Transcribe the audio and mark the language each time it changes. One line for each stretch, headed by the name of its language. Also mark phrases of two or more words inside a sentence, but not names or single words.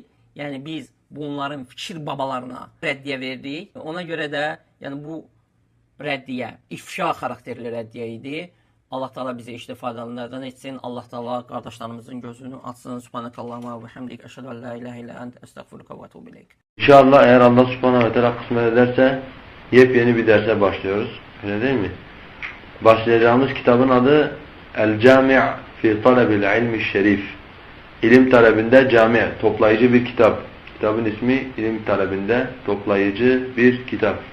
Azerbaijani: Yəni, biz bunların fikir babalarına rəddiyə verdik. Ona görə də, yəni, bu rəddiyə, ifşa xarakterli rəddiyə idi. Allah Teala bizi istifadələrdən etsin. Allah Teala qardaşlarımızın gözünü açsın.
Arabic: سبحانك اللهم وبحمدك. أشهد أن لا إله إلا أنت. أستغفرك وأتوب إليك.
Turkish: İnşallah eğer
Arabic: الله سبحانه وتعالى
Turkish: kısmet ederse yepyeni bir derse başlıyoruz. Öyle değil mi? Başlayacağımız kitabın adı El-Cami' fi Talebil İlmi Şerif. İlim talebinde cami, toplayıcı bir kitap. Kitabın ismi İlim talebinde toplayıcı bir kitap.